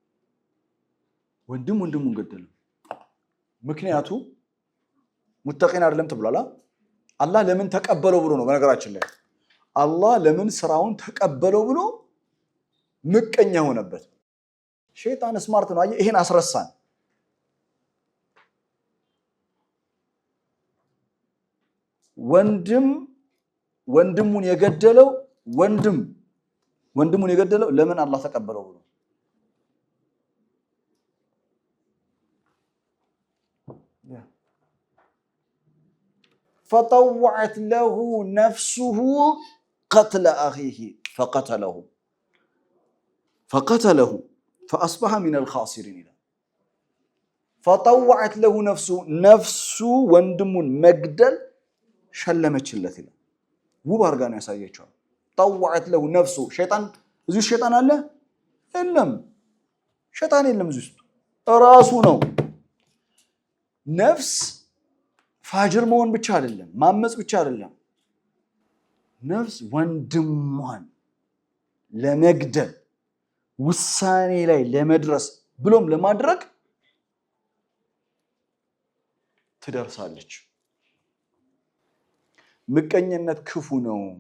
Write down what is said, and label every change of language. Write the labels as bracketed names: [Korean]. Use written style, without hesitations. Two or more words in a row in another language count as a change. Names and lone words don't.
[Amharic] ወንድሙን ገደለው። ምክንያቱ ሙተቂን አይደለም ተብሏል። አላህ ለምን ተቀበለው ብሎ ነው። በነገራችን ላይ አላህ ለምን ስራውን ተቀበለው ብሎ ምቀኛ ሆነበት። ሸይጣን ስማርት ነው። አየህ፣ ይሄን አስረሳን። ወንድሙን የገደለው ለምን አላህ ተቀበለው ብሎ [Arabic] فطوعت له نفسه قتل أخيه فقتله فأصبح من الخاسرين. فطوعت له نفسه [Amharic] ወንድሙን መግደል ሸለመችለት ይላል። ውብ አድርጋ ነው ያሳየችው። [Arabic] طوعت له نفسه [Amharic] ሸይጣን እዚህ ሸይጣን አለ የለም፣ ሸይጣን የለም እዚህ ውስጥ ራሱ ነው። ነፍስ ፋጅር መሆን ብቻ አይደለም፣ ማመጽ ብቻ አይደለም። ነፍስ ወንድሟን ለመግደል ውሳኔ ላይ ለመድረስ ብሎም ለማድረግ ትደርሳለች። ምቀኝነት ክፉ ነው።